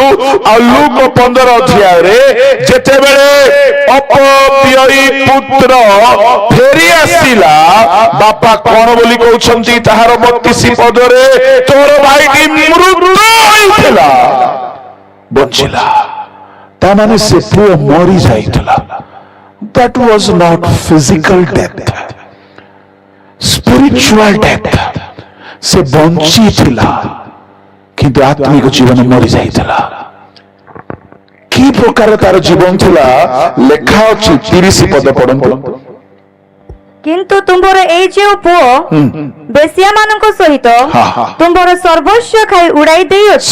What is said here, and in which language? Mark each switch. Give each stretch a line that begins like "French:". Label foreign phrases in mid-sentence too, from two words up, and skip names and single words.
Odia: ଆଉ ଲୁକ 15 ଅଧ୍ୟାୟରେ ଯେତେବେଳେ ଅପବ୍ୟୟୀ ପୁତ୍ର ଫେରି ଆସିଲା, ବାପା କଣ ବୋଲି କହୁଛନ୍ତି ତାହାର 32 ପଦରେ, ତୋର ଭାଇଟି ମୃତ ହୋଇଥିଲା ବଞ୍ଚିଲା। ତା ମାନେ ସେ ପୁଅ ମରି ଯାଇଥିଲା।
English: That was not physical death, spiritual death.
Odia: ସେ ବଞ୍ଚିଥିଲା କିନ୍ତୁ ଆତ୍ମିକ ଜୀବନ ମରି ଯାଇଥିଲା। କି ପ୍ରକାର ତାର ଜୀବନ ଥିଲା ଲେଖା ଅଛି 30 ପଦ ପଢନ୍ତୁ। କିନ୍ତୁ ତୁମ୍ଭର ଏଇ ଯେଉଁ ପୁଅ ବେଶ୍ୟା ମାନଙ୍କ ସହିତ ତୁମ୍ଭର ସର୍ବସ୍ୱ ଖାଇ ଉଡାଇ ଦେଇଅଛି,